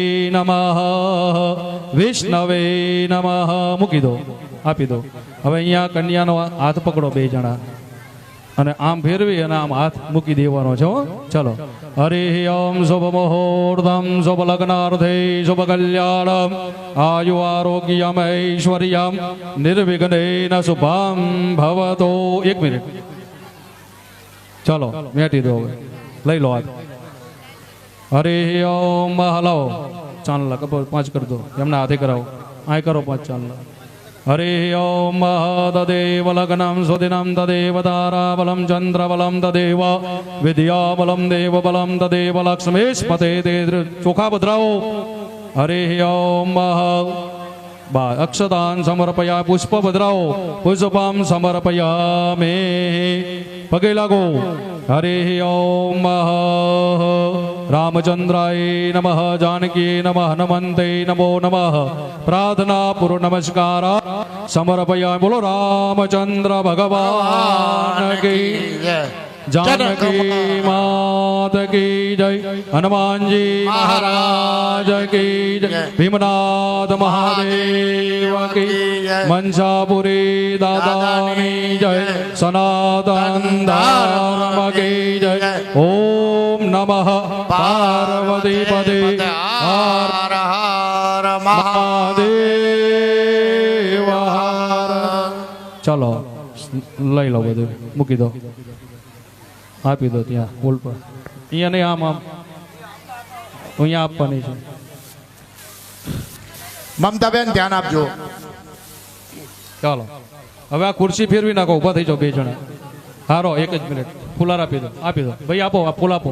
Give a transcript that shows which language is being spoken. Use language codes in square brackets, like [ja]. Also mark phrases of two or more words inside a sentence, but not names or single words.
[gu] નમઃ મૂકી દો આપી દો હવે અહીંયા કન્યાનો હાથ પકડો બે જણા અને આમ ફેરવી અને આમ હાથ મૂકી દેવાનો છે ચલો [sa] हरे ओम शुभ मुहूर्तम शुभ लग्नार्थे शुभ कल्याणम आयु आरोग्यम ऐश्वर्यम निर्विघ्नेन शुभम भवतो [gu] 1 મિનિટ ચલો મેટી દો હવે લઈ લો હાથ [sa] हरे ओम [gu] હલાવો ચાંદલા કપોર 5 કરી દો એમના હાથે કરાવો આ કરો 5 ચાંદલા [sa] हरे ओम तदेव लग्नं सुदिनं तदेव ताराबलं चंद्रबलं तदेव विद्याबलं देवबलं तदेव लक्ष्मीस्पते ते [gu] ચોખા બધરાઓ [sa] हरे ओम अक्षतान् समर्पया [gu] પુષ્પ બધરાઓ [sa] पुष्पं समर्पयामि [gu] પગે લાગો [sa] हरे ओम रामचंद्राय नमः जानकी नमः हनुमन्ते नमो नमः [hi] प्रार्थना पूर्व नमस्कार समर्पया बोलो रामचंद्र भगवान की जानकी मात की जय हनुमान जी महाराज की जय भीमनाथ महादेव की मनसापुरी दादानी जय सनातन धर्म की जय [sa] ओम नमः पार्वती पदे [hi] हर हर [gu] महादेव ચલો લઈ લો બધું મૂકી દો આપી દો ત્યાં હોલ પર અહીંયા નહીં આમ આમ અહીંયા આપવાની છે મમતાબેન ધ્યાન આપજો ચાલો હવે આ ખુરશી ફેરવી નાખો ઊભા થઈ જાઓ બે જણા હારો 1 જ મિનિટ ફુલાર આપી દો ભાઈ આપો આ ફૂલ આપો